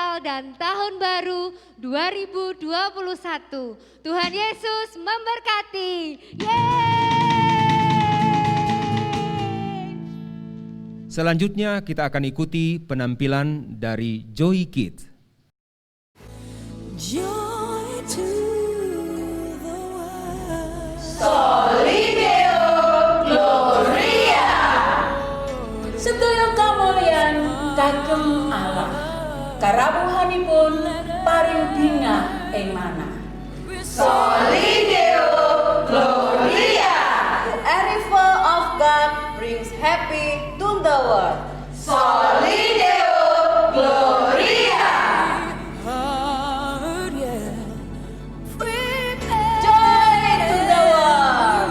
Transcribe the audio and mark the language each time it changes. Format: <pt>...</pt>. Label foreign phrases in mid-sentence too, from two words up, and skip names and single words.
<id>dan Tahun Baru 2021. Tuhan Yesus memberkati. Selanjutnya kita akan ikuti penampilan dari Joy Kids.</id> <en>Joy to the world.</en> <la>Solideo Gloria.</la> <jv>Sedaya kamulyan kagem Allah. Karabuhanipun paring bingah ing manah.</jv> <la>Solideo Gloria.</la> <en>The arrival of God brings happy to the world.</en> <la>Solideo Gloria.</la> <en>Joy to the world.</en>